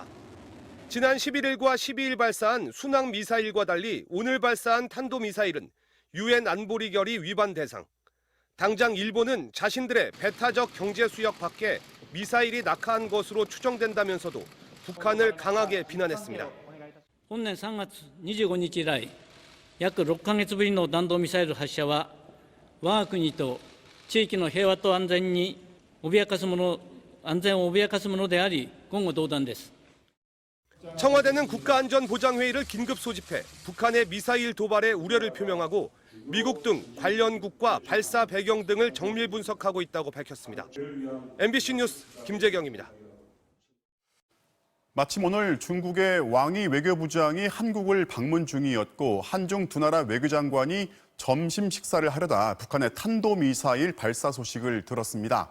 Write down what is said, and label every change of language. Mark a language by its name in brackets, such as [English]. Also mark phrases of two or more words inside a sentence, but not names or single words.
[Korean] 지난 11일과 12일 발사한 순항미사일과 달리 오늘 발사한 탄도미사일은 UN 안보리 결의 위반 대상. 당장 일본은 자신들의 배타적 경제 수역 밖에 미사일이 낙하한 것으로 추정된다면서도 북한을 강하게 비난했습니다. [Japanese] 本年3月25日以来、約6ヶ月ぶりの弾道ミサイル発射は、我が国と地域の平和と安全を脅かすものであり、言語道断です。 [Korean] 청와대는 국가안전보장회의를 긴급 소집해 북한의 미사일 도발에 우려를 표명하고 미국 등 관련국과 발사 배경 등을 정밀 분석하고 있다고 밝혔습니다. MBC 뉴스 김재경입니다. 마침 오늘 중국의 왕이 외교부장이 한국을 방문 중이었고 한중 두 나라 외교장관이 점심 식사를 하려다 북한의 탄도미사일 발사 소식을 들었습니다.